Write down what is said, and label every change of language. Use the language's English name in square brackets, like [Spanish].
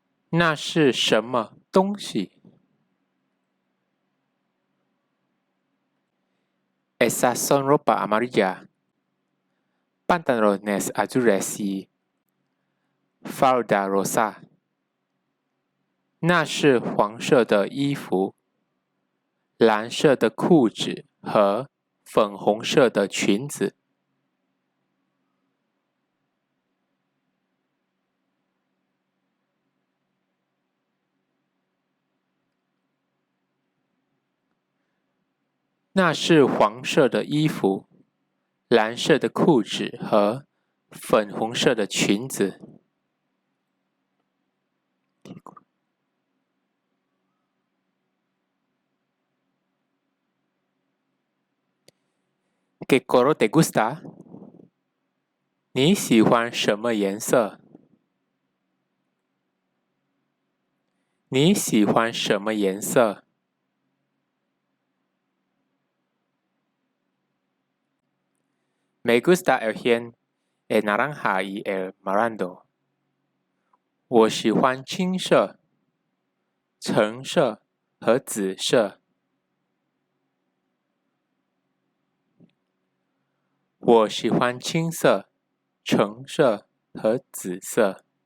[Chinese] 那是什么东西 [Spanish] ？Esas son ropa amarilla, pantalones azules y falda rosa。 [Chinese] 那是黄色的衣服，蓝色的裤子和粉红色的裙子。那是黄色的衣服，蓝色的裤子和粉红色的裙子。 [Spanish] ¿Qué color te gusta？ [Chinese] 你喜欢什么颜色？你喜欢什么颜色？ [Spanish] Me gusta el gen, el naranja y el morado。 [Chinese] 我喜欢青色、橙色和紫色。我喜欢青色、橙色和紫色。